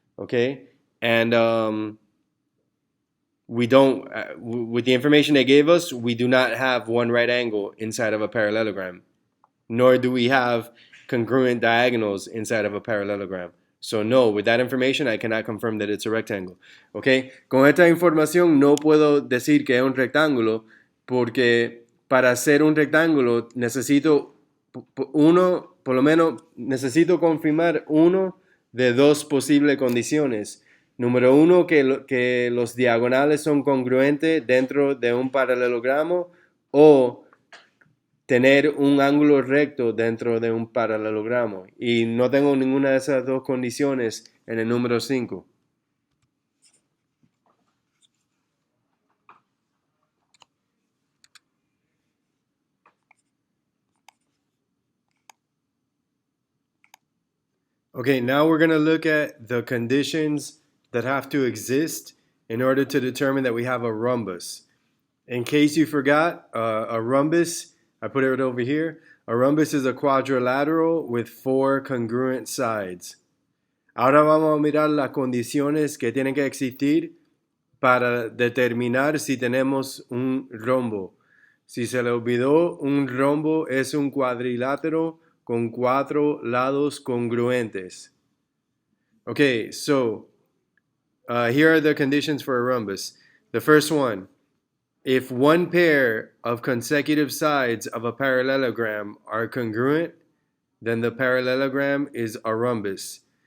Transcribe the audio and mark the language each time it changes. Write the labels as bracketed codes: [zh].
[en] Okay, and we don't, with the information they gave us, we do not have one right angle inside of a parallelogram, nor do we have congruent diagonals inside of a parallelogram. So no, with that information I cannot confirm that it's a rectangle. [es] Okay, con esta información no puedo decir que es un rectángulo porque para hacer un rectángulo necesito uno, por lo menos necesito confirmar uno de dos posibles condiciones. Número uno, que los diagonales son congruentes dentro de un paralelogramo, o tener un ángulo recto dentro de un paralelogramo. Y no tengo ninguna de esas dos condiciones en el número 5. [en] Okay, now we're going to look at the conditions that have to exist in order to determine that we have a rhombus. In case you forgot, a rhombus, I put it over here. A rhombus is a quadrilateral with 4 congruent sides. [es] Ahora vamos a mirar las condiciones que tienen que existir para determinar si tenemos un rombo. Si se le olvidó, un rombo es un cuadrilátero con 4 lados congruentes. [en] Okay, so here are the conditions for a rhombus. The first one, if one pair of consecutive sides of a parallelogram are congruent, then the parallelogram is a rhombus.